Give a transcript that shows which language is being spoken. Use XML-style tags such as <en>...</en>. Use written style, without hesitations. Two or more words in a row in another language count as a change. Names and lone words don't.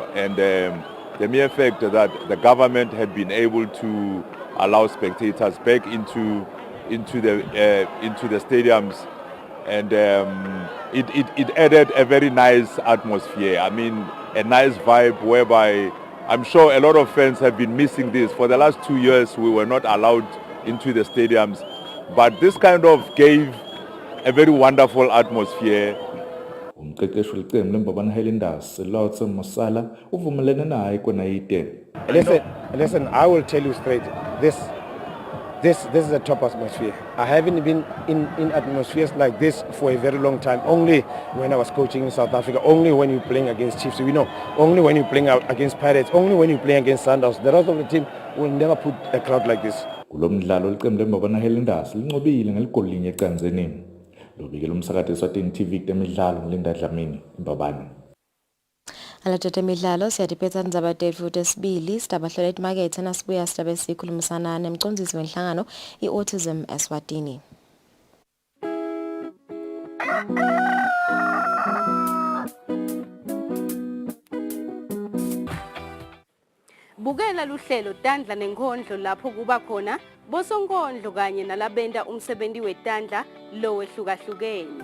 <en>And the mere fact that the government had been able to allow spectators back into the stadiums, and it added a very nice atmosphere. I mean, a nice vibe whereby I'm sure a lot of fans have been missing this. For the last 2 years, we were not allowed into the stadiums, but this kind of gave a very wonderful atmosphere.</en> <ss>Umqeqeshi weqembu leMbabane Highlanders Lotse Mosala uvumelene naye Kwenait.</ss> <en>Listen, I will tell you straight, this is a top atmosphere. I haven't been in atmospheres like this for a very long time. Only when I was coaching in South Africa, only when you're playing against Chiefs, only when you're playing against Pirates, only when you're playing against Sundowns. The rest of the team will never put a crowd like this.</en> <ss>Kulomdlalo iqembu leMbabane Highlanders linqobile ngeligoli linye ecanzeni. Lobikela umsakazo Eswatini TV temidlalo ngilinda Dlamini Mbabane. Alatete midlalo siyadiphetha ndzaba tetfu tesibili sidabahlola etimakethe nasibuya sidabe sikhulumisana nemcondzisi wenhlangano i-Autism Eswatini. Bukela luhlelo Tandla nenkondlo lapho kuba khona bosonkondlo kanye nalabenta umsebenzi wetandla lowehlukahlukene.</ss>